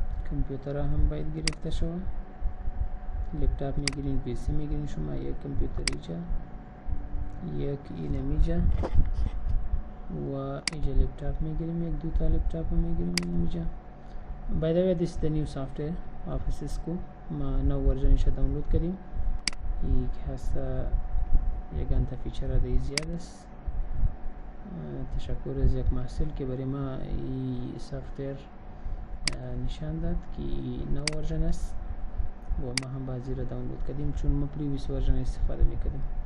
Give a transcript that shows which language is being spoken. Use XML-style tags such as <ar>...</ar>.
<fa>کمپیوتر هم باید گرفته شو، لپتاپ میگیرین، پیسی میگیرین شما. یک کمپیوتر اینجا، یک اینم اینجا و اینجا لپتاپ میگیریم، یک دوتا لپتاپ میگیریم اینجا.</fa> <en>by the way this is the new software of Cisco.</en> <fa>ما نو ورژنش دانلود کردیم. این که هست یگان تا فیچر ده زیاد است. تشکر از یک محصول که برای ما این سافتویر نشان داد که نو ورژن است و ما هم بعضی را دانلود کردیم چون ما پریویس ورژن استفاده میکردیم.</fa>